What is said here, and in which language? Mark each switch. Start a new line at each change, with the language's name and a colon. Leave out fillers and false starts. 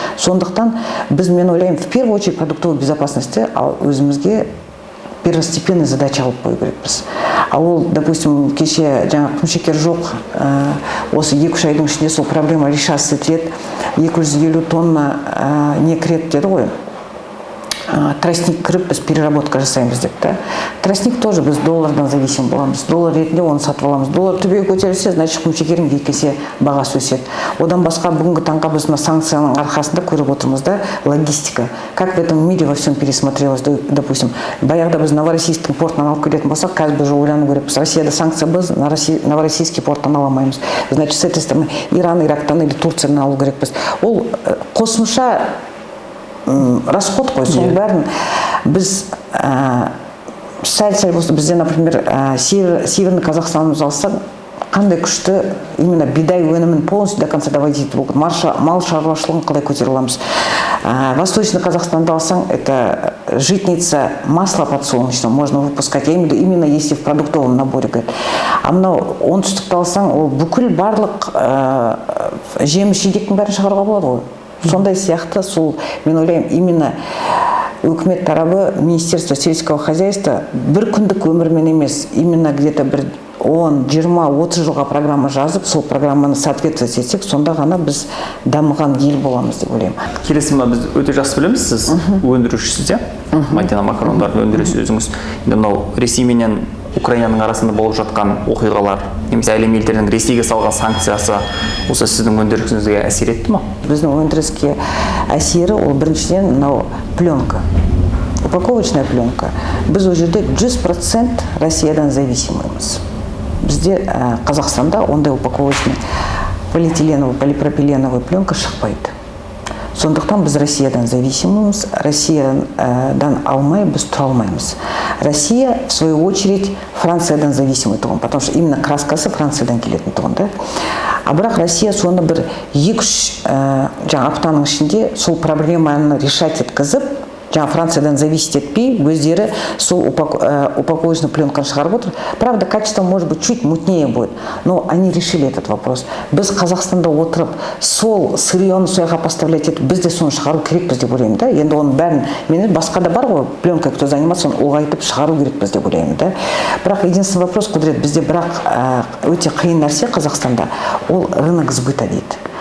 Kazakh: Сондықтан біз, мен ойлаймын,
Russian: в первую очередь продуктовой безопасности
Kazakh: өзімізге
Russian: первостепенный задача
Kazakh: алып қою керекпіз. А ол, допустим, кеше құмшекер жоқ, осы 2-3 айдың ішінде сол проблема
Russian: решаться
Kazakh: етіледі, 250 тонна не кіреді деді ғой. Тростник кіріп, біз переработка жасаймыз деп та. Тростник
Russian: тоже
Kazakh: біз доллардан
Russian: зависим
Kazakh: боламыз. Доллар ретінде оны сатып аламыз. Доллар төбеге көтерілсе,
Russian: значит,
Kazakh: құмшекердің 2 есе бағасы өседі. Одан басқа бүгінгі таңға біз санкцияның арқасында көріп отырмыз да, логистика.
Russian: Как в этом мире во всем пересмотрелось, допустим.
Kazakh: Баяғыда біз Новороссийскің портынан алып келетін болсақ, қазір біз ойлану керекпіз. Россияда санкция біз Новороссийский порттан ала алмаймыз.
Russian: Значит, с этой стороны
Kazakh: Иран, Ирактан или Турциядан алу керекпіз. Ол қосымша расход қой, соның бәрін біз сәл болса бізде, например, Северный Казахстанымыз алсақ, қандай күшті именно бидай өнімін
Russian: полностью до конца доводить
Kazakh: етіп, мал шаруашылығын қалай көтере аламыз. Восточный Казахстанды алсаң,
Russian: это житница масла подсолнечного можно выпускать, я именно если в продуктовом наборе.
Kazakh: А мынау оңтүстікті алсаң, ол бүкіл барлық жеміс жидектің бәрін шығаруға болады ғой. Сондай сияқты, сол, мен ойлаймын, именно үкімет тарабы,
Russian: Министерство сельского хозяйства
Kazakh: бір күндік өмірмен емес, именно
Russian: где-то
Kazakh: бір 10, 20, 30 жылға программа жазып, сол программаны соответствовать етсек, сонда ғана біз дамыған ел боламыз деп ойлаймын. Келесі біз өте жақсы білеміз, сіз өндірушісіз, Мадина макарондарды өндіресіз өзіңіз. Енді мынау Ресей менен Украинаның арасында болып жатқан оқиғалар, немесе әлем елдерінің Ресейге салған санкциясы осы сіздің өндірісіңізге әсер етті ме? Біздің өндіріске әсері ол біріншіден мынау пленка.
Russian: Упаковочная пленка.
Kazakh: Біз ол жерде 100% Россиядан зависимымыз. Бізде Қазақстанда ондай упаковочный полиэтиленовый, полипропиленовый пленка шықпайды. Сондықтан біз Россиядан зависимымыз, Россиядан алмай біз тұра алмаймыз. Россия,
Russian: в свою очередь,
Kazakh: Франциядан зависимый тұғын,
Russian: потому что именно
Kazakh: краскасы Франциядан келетін тұғын, да? А бірақ Россия соны бір 2-3 аптаның ішінде сол проблеманы решать еткізіп, Франциядан зависеть етпей, өздері сол упаковочный пленканы шығарып отыр.
Russian: Правда, качество может быть чуть мутнее будет, но они решили этот вопрос.
Kazakh: Біз Қазақстанда отырып, сол сырьені сояға поставлять етіп, біз де соны шығару керекпіз деп ойлаймын, да? Енді оның бәрін, менің басқа да бар ғой, пленка, кто занимается, оны ұлғайтып шығару керекпіз деп ойлаймын, да? Бірақ
Russian: единственный вопрос,
Kazakh: Құдірет, бізде бірақ өте қиын нәрсе Қазақстанда, ол
Russian: рынок сбыта
Kazakh: дейді.